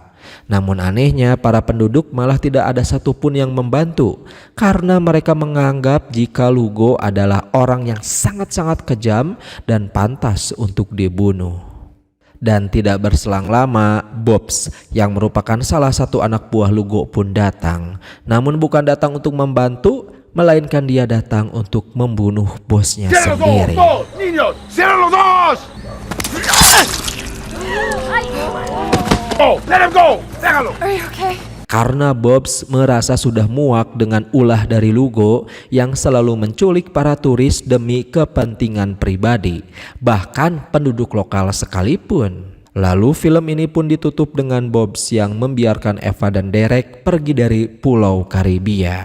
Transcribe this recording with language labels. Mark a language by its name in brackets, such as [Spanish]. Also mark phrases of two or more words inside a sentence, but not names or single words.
[Indonesian] Namun anehnya para penduduk malah tidak ada satupun yang membantu karena mereka menganggap jika Lugo adalah orang yang sangat-sangat kejam dan pantas untuk dibunuh. Dan tidak berselang lama, Bobs yang merupakan salah satu anak buah Lugo pun datang. Namun bukan datang untuk membantu, melainkan dia datang untuk membunuh bosnya sendiri. [Spanish] Niños, cierren los ojos. [English] Oh, let him go. Déjalo. Are you okay? [Indonesian] Karena Bobs merasa sudah muak dengan ulah dari Lugo yang selalu menculik para turis demi kepentingan pribadi, bahkan penduduk lokal sekalipun. Lalu film ini pun ditutup dengan Bobs yang membiarkan Eva dan Derek pergi dari Pulau Karibia.